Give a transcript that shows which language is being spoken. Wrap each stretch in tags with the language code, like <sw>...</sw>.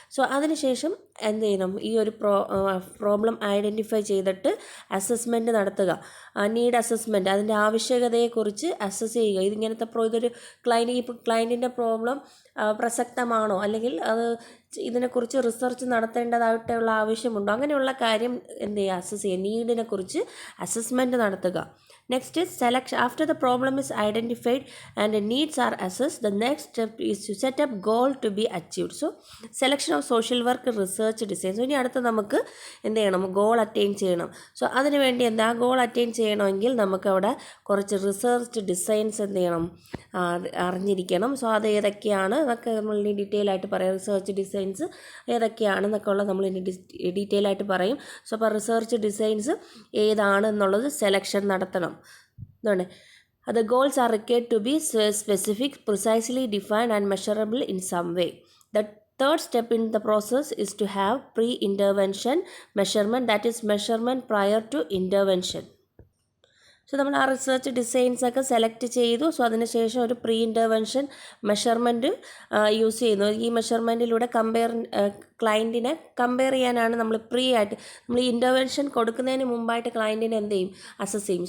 <ml>So അതിനുശേഷം എന്ത് ചെയ്യണം, ഈ ഒരു പ്രോബ്ലം ഐഡൻറ്റിഫൈ ചെയ്തിട്ട് അസസ്മെൻറ്റ് നടത്തുക. നീഡ് അസസ്മെൻറ്റ്, അതിൻ്റെ ആവശ്യകതയെക്കുറിച്ച് അസസ് ചെയ്യുക. ഇതിങ്ങനത്തെ ഇതൊരു ക്ലയൻറ്റിൻ്റെ പ്രോബ്ലം പ്രസക്തമാണോ, അല്ലെങ്കിൽ അത് ഇതിനെക്കുറിച്ച് റിസർച്ച് നടത്തേണ്ടതായിട്ടുള്ള ആവശ്യമുണ്ടോ, അങ്ങനെയുള്ള കാര്യം എന്ത് ചെയ്യുക, അസസ് ചെയ്യുക. നീഡിനെ കുറിച്ച് അസസ്മെൻറ്റ് നടത്തുക.</ml> <en>Next is selection. After the problem is identified and the needs are assessed, the next step is to set up goal to be achieved. So selection of social work research design.</en> <ml>So ഇനി അടുത്ത് നമുക്ക് എന്ത് ചെയ്യണം, goal attain ചെയ്യണം. So അതിന് വേണ്ടി എന്താ, goal attain ചെയ്യണമെങ്കിൽ നമുക്ക് അവിടെ കുറച്ച് റിസർച്ച് ഡിസൈൻസ് എന്ത് ചെയ്യണം, അറിഞ്ഞിരിക്കണം. സോ അത് ഏതൊക്കെയാണ് എന്നൊക്കെ നമ്മൾ ഇനി ഡീറ്റെയിൽ ആയിട്ട് പറയാം. റിസർച്ച് ഡിസൈൻസ് ഏതൊക്കെയാണെന്നൊക്കെ ഉള്ളത് നമ്മൾ ഇനി ഡീറ്റെയിൽ ആയിട്ട് പറയും. സോ അപ്പോൾ റിസർച്ച് ഡിസൈൻസ് ഏതാണ് എന്നുള്ളത് സെലക്ഷൻ നടത്തണം. എന്താണ്,</ml> <en>the goals are required to be specific, precisely defined and measurable in some way. The third step in the process is to have pre-intervention measurement, that is measurement prior to intervention.</en> <ml>So നമ്മൾ ആ research ഡിസൈൻസൊക്കെ select ചെയ്തു. So അതിനുശേഷം ഒരു pre intervention measurement use ചെയ്യുന്നു. ഈ മെഷർമെൻറ്റിലൂടെ ക്ലയൻറ്റിനെ compare ചെയ്യാനാണ് നമ്മൾ നമ്മൾ ഈ ഇൻ്റർവെൻഷൻ കൊടുക്കുന്നതിന് മുമ്പായിട്ട് ക്ലയൻറ്റിനെ എന്ത് ചെയ്യും, അസസ് ചെയ്യും.</ml>